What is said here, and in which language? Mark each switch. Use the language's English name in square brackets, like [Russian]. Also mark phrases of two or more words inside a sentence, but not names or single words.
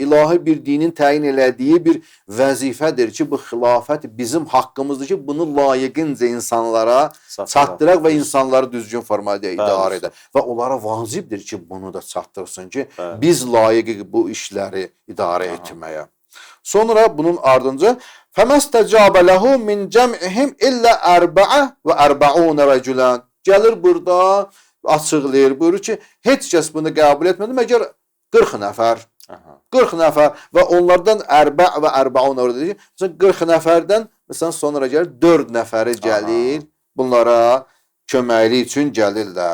[Azerbaijani] İlahi bir dinin təyin elədiyi bir vəzifədir ki, bu xilafət bizim haqqımızdır ki, bunu layiqincə insanlara çatdıraq və insanları düzgün formada idarə edək. Və onlara vacibdir ki, bunu da çatdırsın ki, biz layiqik bu işləri idarə etməyə. Sonra bunun ardınca [Arabic] فَمَسْتَجَابَ لَهُ مِنْ جَمْعِهِمْ إِلَّا أَرْبَعَ وَأَرْبَعُونَ رَجُلًا. [Azerbaijani] Gəlir burada, açıqlayır, buyurur ki, heç kəs bunu qəbul etmədi, məgər 40 nəfər. 40 nəfər və onlardan [Arabic] أربع وأربعون [Azerbaijani] orada deyir. Məsələn, 40 nəfərdən məsələn, sonra gəlir 4 nəfəri gəlir, bunlara köməklik üçün gəlirlər.